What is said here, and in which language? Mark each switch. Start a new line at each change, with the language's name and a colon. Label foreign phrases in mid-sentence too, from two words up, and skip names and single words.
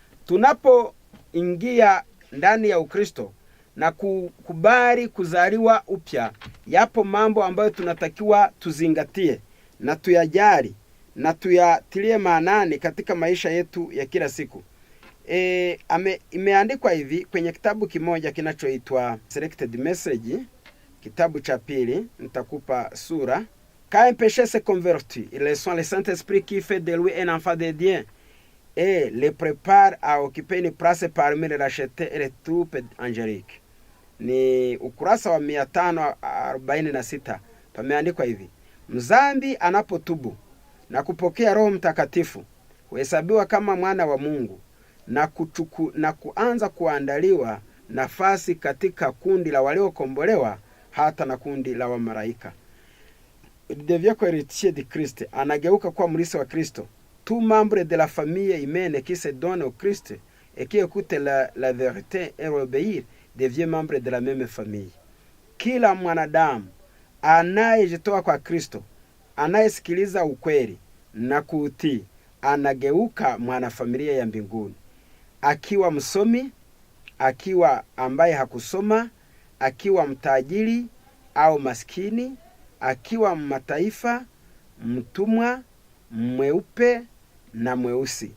Swahili: Tunapoingia ndani ya Ukristo na kukubali kuzaliwa upya, yapo mambo ambayo tunatakiwa tuzingatie na tuyajali na tuyatilie maanani katika maisha yetu ya kila siku. Imeandikwa hivi kwenye kitabu kimoja kinachoitwa Selected Message, kitabu cha pili, nitakupa sura.
French: Quand un péché se convertit, il est le Saint-Esprit qui fait de lui un enfant de Dieu et le prépare à occuper une place parmi les rachetés et les troupes angéliques.
Swahili: Ni ukurasa wa 546. Pameandikwa hivi: mzambi anapotubu na kupokea Roho Mtakatifu, huhesabiwa kama mwana wa Mungu na kuanza kuandaliwa nafasi katika kundi la waliokombolewa, hata na kundi la wamalaika.
French: Il devient héritier de Christ,
Swahili: anageuka kuwa mrithi wa Kristo.
French: Tout membre de la famille humaine qui se donne au Christ et qui écoute la vérité et obéir devient membre de la même famille.
Swahili: Kila mwanadamu anayejitoa kwa Kristo, anayesikiliza ukweli na kuutii, anageuka mwanafamilia ya mbinguni. Akiwa msomi, akiwa ambaye hakusoma, akiwa mtajiri au maskini, akiwa mataifa, mtumwa, mweupe na mweusi.